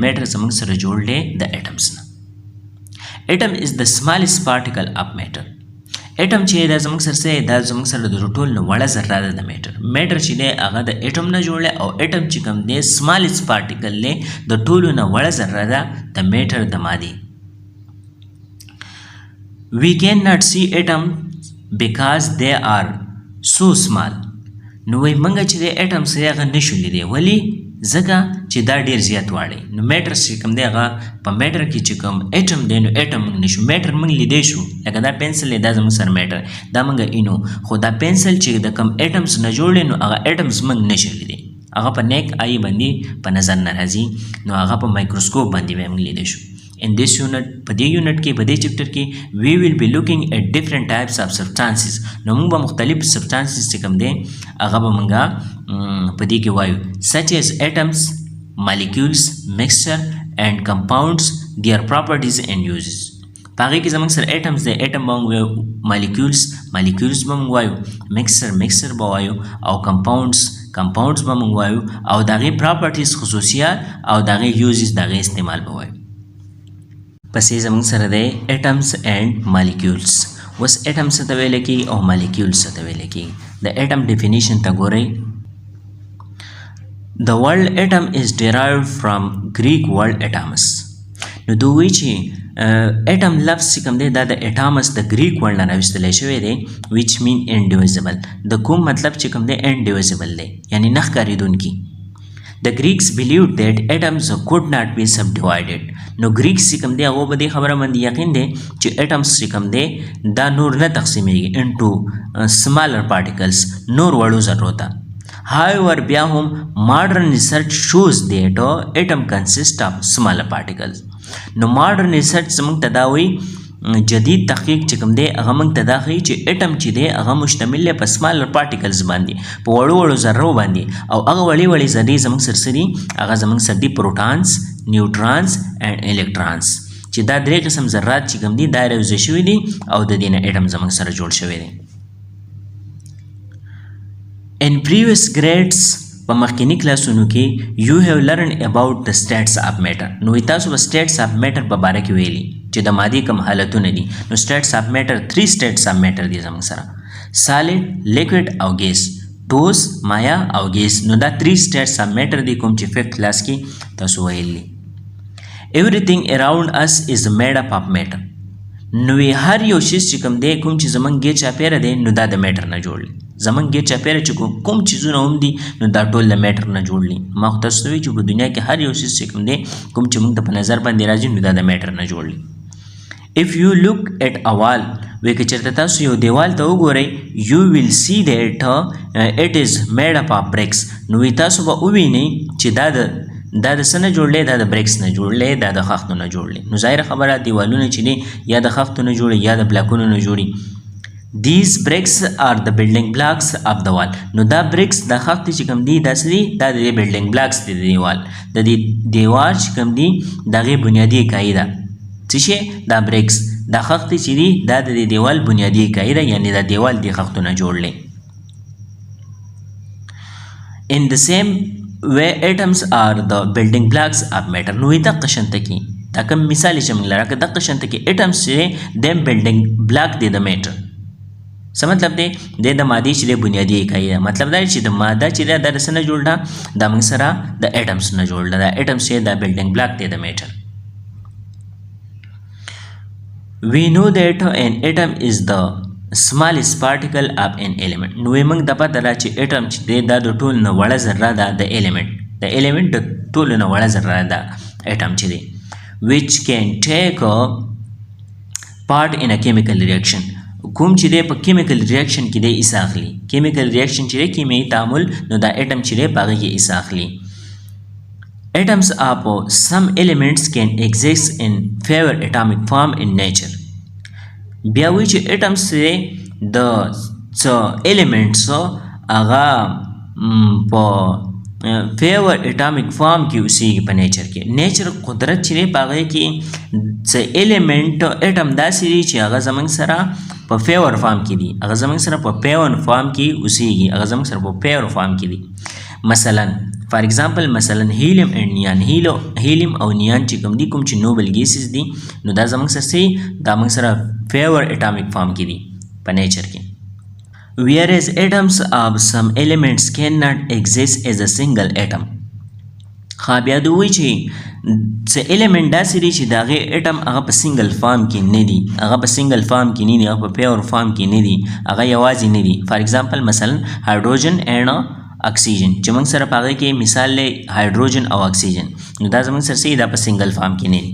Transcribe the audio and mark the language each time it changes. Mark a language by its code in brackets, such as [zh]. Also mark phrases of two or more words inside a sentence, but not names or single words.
[ps] میټر زموږ سره جوړ دی د ایټمز نه. [en] atom is the smallest particle of matter. [ps] ایټم چې دا زموږ سره څه دا زموږ سره د ټول نه وړه ذره ده د میټر. میټر چې دی هغه د ایټم نه جوړ دی او ایټم چې کوم دی [en] smallest particle [ps] دی د ټولو نه وړه ذره ده د میټر د مادې. [en] We cannot see atoms because they are so small. [ps] نو وایي موږ چې د ایټمز دی هغه نشو لیدی. ولې؟ ځکه چې دا ډېر زیات واړی. نو میټر چې کوم دی هغه په میټر کې چې کوم ایټم دی نو ایټم موږ نشو. میټر موږ لیدی شو لکه دا پنسل دی دا زموږ سره میټر دا موږ اینو، خو دا پنسل چې د کوم ایټمز نه جوړ دی نو هغه ایټمز موږ نشو لیدی. هغه په [en] naked eye [ps] باندې په نظر نه راځي نو هغه په مایکروسکوپ باندې به موږ لیدی شو. [en] In this unit [ps] په دې یونټ کې په دې چپټر کې [en] we will be looking at different types of substances. [ps] نو موږ به مختلف substances چې کوم دی هغه به موږ په دې کې وایو [en] such as atoms, molecules, mixture and compounds, their properties and uses. [ps] په هغې کې زموږ سره atoms دی، atom به موږ وایو، molecules به موږ وایو، mixture به وایو او compounds به موږ وایو او د هغې properties خصوصیات او د هغې uses د هغې استعمال به وایو. پسې زموږ سره دی [en] atoms and molecules. [ps] اوس ایټم څه ته ویل کېږي او مالیکیولز څه ته ویل کېږي؟ د [en] atom definition [ps] ته ګورئ. [en] The word atom is derived from Greek word atomus. [ps] نو دوی وایي چې ایټم لفظ چې کوم دی دا د اټامس د [en] Greek word [ps] نه راویستلی شوی دی [en] which mean indivisible. [ps] د کوم مطلب چې کوم دی indivisible دی یعنی نه ښکارېدونکي. [en] The Greeks believed that atoms could not be subdivided. [ps] نو ګریکس چې کوم دی هغو به دې خبره باندې یقین دی چې ایټمز چې کوم دی دا نور نه تقسیمیږي [en] into smaller particles [ps] نور وړو ذرو ته. [en] However [ps] بیا هم [en] modern research shows that atom consists of smaller particles. [ps] نو [en] modern research [ps] زموږ ته دا وایي جدید تحقیق چې کوم دی هغه موږ ته دا ښیي چې ایټم چې دی هغه مشتمل دی په [en] smaller particles [ps] باندې په وړو ذرو باندې او هغه وړې ذرې زموږ سره څه دي؟ هغه زموږ سره دي [en] protons, neutrons and electrons [ps] چې دا درې قسم ذرات چې کوم دي دا راوځي شوي دي او د دې نه ایټم زموږ سره جوړ شوی دی. [en] In previous grades [ps] په مخکینی کلاسونو کې [en] you have learned about the states of matter. [ps] نو تاسو به [en] states of matter [ps] په باره کې ویلي چې د مادې کوم حالتونه دي. نو [en] states of matter [ps] 3 [en] states of matter [ps] دي زموږ سره [en] solid, liquid [ps] او gas. ټوس، مایا او ګیس. نو دا 3 [en] states of matter [ps] دي کوم چې 5th کلاس کې تاسو ویلي. [en] Everything around us is made up of matter. [ps] نو هر یو شی چې کوم دی کوم چې زمونږ ګیر چاپیره دی نو دا د میټر نه جوړ دی. زمونږ ګیر چاپېره چې کوم چیزونه هم دي نو دا ټول د میټر نه جوړ دي. ما خو تاسو ته وایي چې په دنیا کې هر یو څیز چې کوم دی کوم چې موږ ته په نظر باندې راځي نو دا د میټر نه جوړ دي. [en] If you look at a wall [ps] وی که چېرته تاسو یو دیوال ته وګورئ [en] you will see that it is made up of bricks [ps] نو وی تاسو به ووینئ چې دا د څه نه جوړلی دا د بریکس نه جوړلی دا د خښتو نه جوړلی. نو ظاهره خبره دیوالونه چې دي یا د خښتو نه جوړي یا د بلاکونو نه جوړي. [en] These bricks are the building blocks of the wall [ps] نو دا بریکس دا خښتې چې کوم دي دا څه دي دا د [en] building blocks [ps] دي د دیوال د دې دیوال چې کوم دي د هغې بنیادي اکایي ده څه شی دا بریکس دا خښتې چې دي دا د دې دیوال بنیادي اکایي ده یعنې دا دیوال دې خښتو نه جوړلی. [en] In the same way atoms are the building blocks of matter [ps] نو وی دقه شانته کې دا کوم مثال چې موږ لرو که دقه شانته کې atoms چې دی [en] building block [ps] دی د matter څه مطلب دی د مادې چې دی بنیادي اکایي ده. مطلب دا چې د ماده چې ده دا د څه نه جوړ ده دا موږ سره د atoms نه جوړ ده. دا atoms چې دا [en] building block [ps] دی د matter. [en] We know that an atom is the smallest particle of an element [ps] نو موږ د پته ده چې اټم چې دی دا د ټول نه وړه ذره ده د element د ټولو نه وړه ذره ده اټم چې دی [en] which can take a part in a chemical reaction [ps] کوم چې دی په [en] chemical reaction [ps] کې دی حصه اخلي. [en] chemical reaction [ps] چې دی کیمیایي تعامل نو دا اټم چې دی په هغې کې حصه اخلي. [en] Atoms of some elements can exist in fewer atomic form in nature [ps] بیا وایي چې atoms د څه elements هغه په [en] fewer atomic form [ps] کې اوسېږي په نیچر کې. نیچر قدرت چې دی په هغې کې څه [en] element atom [ps] داسې دي چې هغه زموږ سره په [en] fewer form [ps] کې دي هغه زموږ سره په [en] fewer form [ps] کې اوسېږي هغه زموږ سره په [en] fewer form [ps] کې دي. مثلا [en] for example [ps] مثلا [en] helium and neon [ps] هیلیم او نیان چې کوم دي کوم چې [en] noble gases [ps] دي نو دا زموږ سره څه دا موږ سره [en] fewer atomic form [ps] کې دي په نیچر کې. [en] whereas atoms of some elements cannot exist as a single atom [ps] بیا دوی چې څه element داسې دي چې د هغې اټم هغه په [en] single form [ps] کې نه دي هغه په [en] single form [ps] کې نه دي هغه په [en] pure form [ps] کې نه دي هغه یوازې نه دي. [en] for example [ps] مثلا [en] hydrogen and oxygen [ps] چې موږ سره په هغې کې مثال دی هایدروجن او اکسیجن نو دا زموږ سره څه دا په [en] single form [ps] کې نه دي.